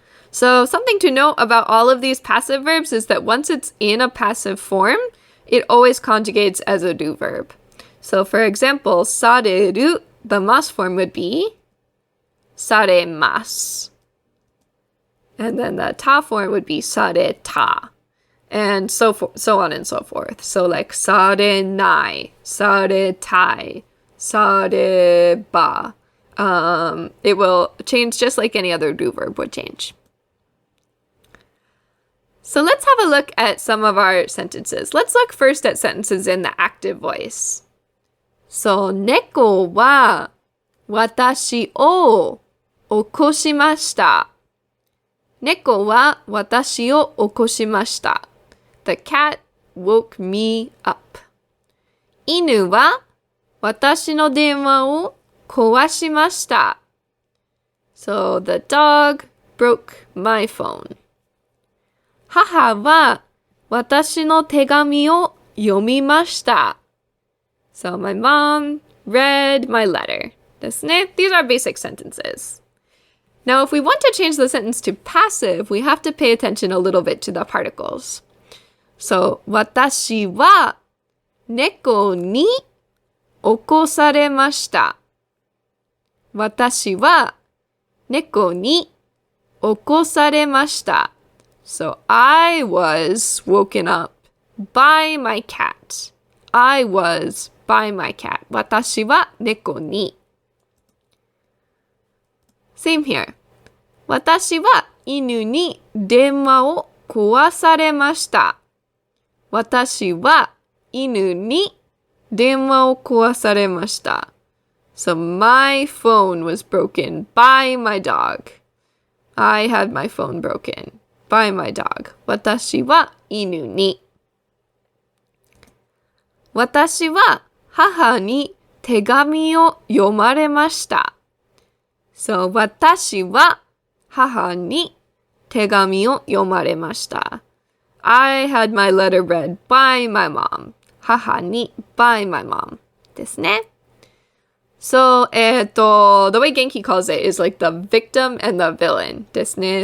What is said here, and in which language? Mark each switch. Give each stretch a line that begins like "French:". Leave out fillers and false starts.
English: So something to note about all of these passive verbs is that once it's in a passive form, it always conjugates as a do verb. So for example, される, the mas form would be されます. And then the ta form would be された. And so on and so forth.
Japanese: So like されない, されたい, されば.
English: It will change just like any other do verb would change. So let's have a look at some of our sentences. Let's look first at sentences in the active voice.
Japanese: So, 猫は私を起こしました。猫は私を起こしました。
English: The cat woke me up.
Japanese: 犬は私の電話を壊しました。
English: So, the dog broke my phone.
Japanese: 母は私の手紙を読みました。
English: So my mom read my letter.
Japanese: ですね.
English: These are basic sentences. Now, if we want to change the sentence to passive, we have to pay attention a little bit to the particles.
Japanese: So, 私は猫に起こされました。私は猫に起こされました。
English: So, I was woken up by my cat. I was by my cat.
Japanese: 私は猫に.
English: Same here.
Japanese: 私は犬に電話を壊されました。私は犬に電話を壊されました。
English: So, my phone was broken by my dog. I had my phone broken.by my dog.
Japanese: 私は犬に。私は母に手紙を読まれました。 So, 私は母に手紙を読まれました。
English: I had my letter read by my mom.
Japanese: 母に
English: by my mom
Japanese: ですね。
English: So, the way Genki calls it is like the victim and the villain
Japanese: ですね.